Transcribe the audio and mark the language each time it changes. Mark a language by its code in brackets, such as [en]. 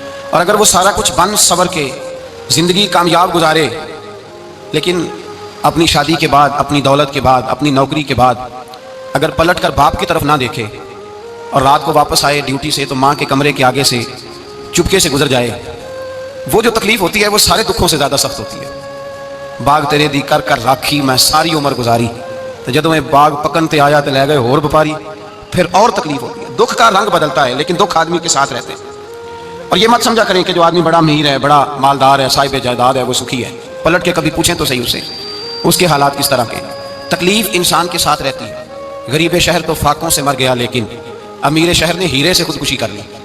[ur] اور اگر وہ سارا کچھ بن صبر کے زندگی کامیاب گزارے، لیکن اپنی شادی کے بعد، اپنی دولت کے بعد، اپنی نوکری کے بعد اگر پلٹ کر باپ کی طرف نہ دیکھے اور رات کو واپس آئے ڈیوٹی سے تو ماں کے کمرے کے آگے سے چپکے سے گزر جائے، وہ جو تکلیف ہوتی ہے وہ سارے دکھوں سے زیادہ سخت ہوتی ہے. [pa] باغ تیرے دی کر کر راکھی میں ساری عمر گزاری، تو جدوں میں باغ پکن تے آیا تو لے گئے ہور بپاری. [ur] پھر اور تکلیف ہوتی ہے. دکھ کا رنگ بدلتا ہے لیکن دکھ آدمی کے ساتھ رہتے ہیں. اور یہ مت سمجھا کریں کہ جو آدمی بڑا امیر ہے، بڑا مالدار ہے، صاحب جائیداد ہے، وہ سکھی ہے. پلٹ کے کبھی پوچھیں تو صحیح اسے اس کے حالات کس طرح کے. تکلیف انسان کے ساتھ رہتی ہے. غریب شہر تو فاقوں سے مر گیا لیکن امیر شہر نے ہیرے سے خودکشی کر لی.